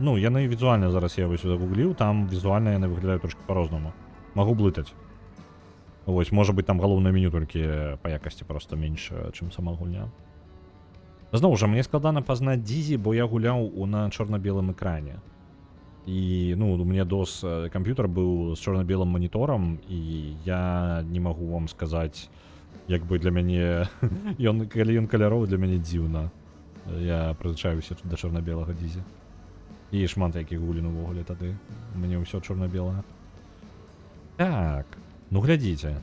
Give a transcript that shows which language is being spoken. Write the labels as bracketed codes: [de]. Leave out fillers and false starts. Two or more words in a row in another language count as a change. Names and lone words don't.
[be] Ну, яны візуальна зараз я вось сюда гугліў, там візуальна яны выглядаюць трошки по-рознаму. Магу блытаць. Вось, можа быць, там галоўнае меню толькі па якасці просто менш, чым сама гульня. Зноў жа, мне складана пазнаць Дизі, бо я гуляў на чорна-белым экране. І, ну, у мяне комп'ютер быў з чорна-белым маніторам, і я не магу вам сказаць, як бы для мяне... Калі ён каляровы, для мяне дзіўна. Я прызвычаюся да чорна-белага Дизі. І шмат якіх гулін увогуле тады. У мяне ўсё чорна-белае. Так, ну глядзіце.